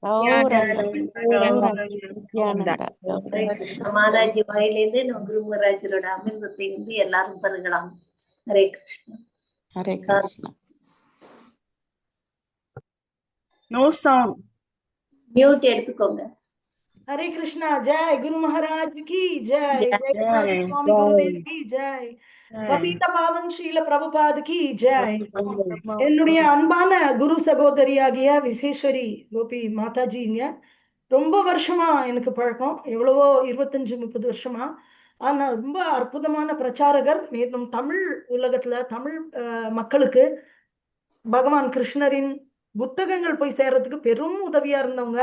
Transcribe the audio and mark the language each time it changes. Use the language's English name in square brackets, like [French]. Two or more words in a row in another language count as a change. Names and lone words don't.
[Tamil] ஹரே கிருஷ்ணா. மாதாஜி வாயிலிருந்து நம்ம குருமராஜரோட அமிர்தத்தை எல்லாரும் பருகலாம். ஹரே கிருஷ்ணா. ஹரே கிருஷ்ணா. [English] no sound. [Tamil] மியூட் எடுத்துக்கோங்க. [Hindi] हरे कृष्णा. जय गुरु महाराज की जय. जय स्वामी गुरुदेव की जय. पतित पावन ஸ்ரீல பிரபுபாத் की जय. [Tamil] என்னுடைய அன்பான குரு சகோதரியாகிய விசேஸ்வரி கோபி மாதாஜிங்க ரொம்ப வருஷமா எனக்கு பழக்கம். எவ்வளவோ 25-30 வருஷமா. ஆனா ரொம்ப அற்புதமான பிரச்சாரகர். மேலும் தமிழ் உலகத்துல தமிழ் மக்களுக்கு பகவான் கிருஷ்ணரின் புத்தகங்கள் போய் சேர்றதுக்கு பெரும் உதவியா இருந்தவங்க.